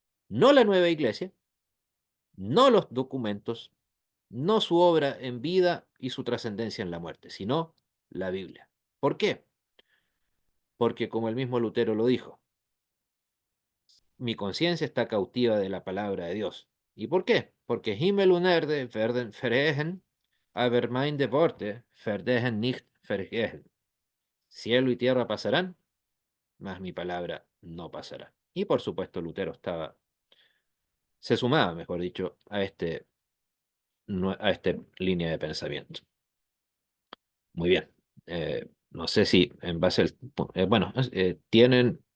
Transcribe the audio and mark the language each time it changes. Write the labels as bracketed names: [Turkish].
[Spanish] No la Nueva Iglesia, no los documentos, no su obra en vida y su trascendencia en la muerte, sino la Biblia. ¿Por qué? Porque como el mismo Lutero lo dijo, mi conciencia está cautiva de la palabra de Dios. ¿Y por qué? Porque [German] Himmel und Erde werden vergehen, aber meine Worte vergehen nicht vergehen. [Spanish] Cielo y tierra pasarán, mas mi palabra no pasará. Y por supuesto Lutero se sumaba, mejor dicho, a esta línea de pensamiento. Muy bien. No sé si en base al... bueno, tienen...